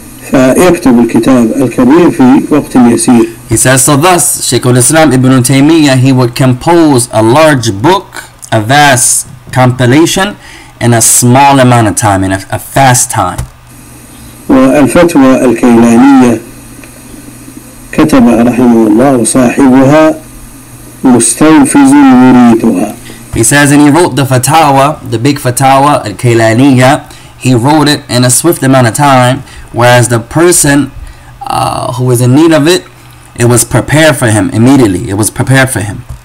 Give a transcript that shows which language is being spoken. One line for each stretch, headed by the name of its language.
Arabic: فيكتب الكتاب الكبير في وقت يسير.
English: He says, so thus Shaykh al-Islam ibn Taymiyyah, he would compose a large book, a vast compilation, in a small amount of time, in a fast time.
Arabic: والفتوى الكيلانية كتبها رحمه الله وصاحبها مستنفذ يريدها.
English: He says, and he wrote the fatawa, the big fatawa al-Kaylaniyya, he wrote it in a swift amount of time, whereas the person who was in need of it, it was prepared for him immediately. It was prepared for him.